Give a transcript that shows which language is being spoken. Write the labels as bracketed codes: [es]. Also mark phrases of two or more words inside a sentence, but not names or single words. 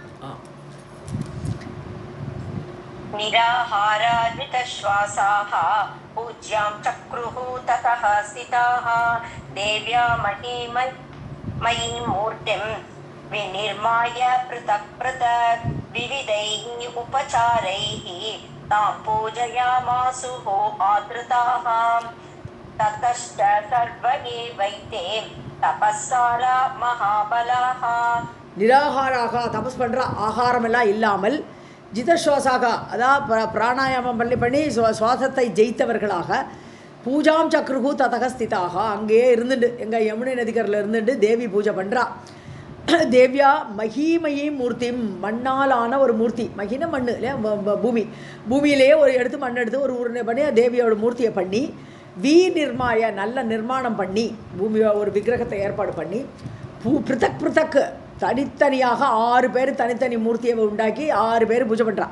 [sa] निराहाराजितश्वासाः पूज्यां चक्रुः ततः स्थिताः देव्या मयीं मूर्तिं विनिर्माय पृथक् पृथक् विविधैः उपचारैः तां पूजयामासुः आदृताः ततश्च सर्व एवैते तपस्सारा महाबलाः [ta] நிராகாராக தபஸ் பண்ணுற ஆகாரமெல்லாம் இல்லாமல் ஜிதஸ்வாசாக அதாவது பிராணாயாமம் பண்ணி சுவாசத்தை ஜெயித்தவர்களாக [sa] पूजां चक्रुः ततः स्थिताः [ta] அங்கேயே இருந்துட்டு எங்கள் யமுனை நதிக்கரில் இருந்துட்டு தேவி பூஜை பண்ணுறா. [sa] देव्याः महीमयीं मूर्तिं [ta] மண்ணாலான ஒரு மூர்த்தி, மகின மண் இல்லையா பூமி, பூமியிலேயே ஒரு எடுத்து மண் எடுத்து ஒரு உருண்டை பண்ணி தேவியோட மூர்த்தியை பண்ணி நிர்மாய நல்ல நிர்மாணம் பண்ணி பூமியை ஒரு விக்கிரகத்தை ஏற்பாடு பண்ணி [sa] पृथक् पृथक् [ta] தனித்தனியாக 6 பேர் தனித்தனி மூர்த்தியை உண்டாக்கி 6 பேர் பூஜை பண்ணுறான்.